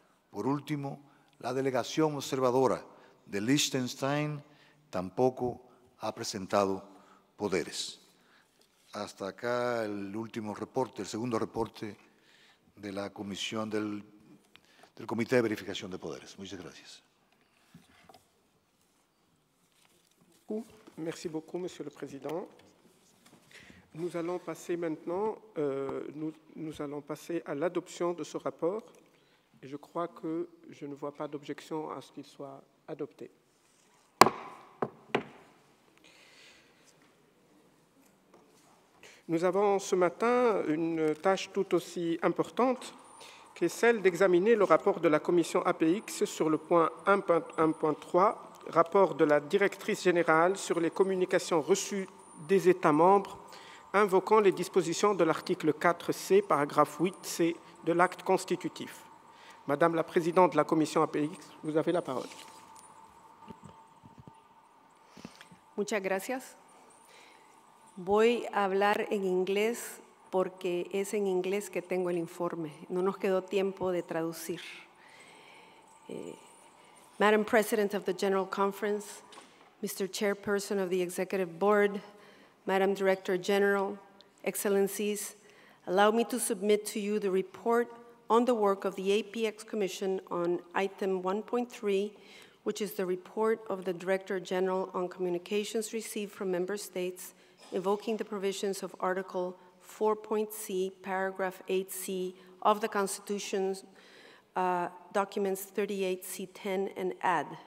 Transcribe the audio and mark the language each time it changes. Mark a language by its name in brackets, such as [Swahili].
[Spanish] Por último, la delegación observadora de Liechtenstein tampoco ha presentado poderes. Hasta acá el último reporte, el segundo reporte de la Comisión del Comité de Verificación de Poderes. Muchas gracias. [French] Merci beaucoup, Monsieur le Président. Nous allons passer maintenant nous allons passer à l'adoption de ce rapport. Et je crois que je ne vois pas d'objection à ce qu'il soit adopté. Nous avons ce matin une tâche tout aussi importante qui est celle d'examiner le rapport de la commission APX sur le point 1.1.3, rapport de la directrice générale sur les communications reçues des États membres invoquant les dispositions de l'article 4C, paragraphe 8C de l'acte constitutif. Madame la Présidente de la Commission APX, vous avez la parole. [Spanish] Muchas gracias. Voy a hablar en inglés porque es en inglés que tengo el informe. No nos quedó tiempo de traducir. [English] Madam President of the General Conference, Mr. Chairperson of the Executive Board, Madam Director General, Excellencies, allow me to submit to you the report on the work of the APX Commission on item 1.3, which is the report of the Director General on communications received from member states invoking the provisions of Article 4.c, paragraph 8c of the Constitution's documents 38C10 and add.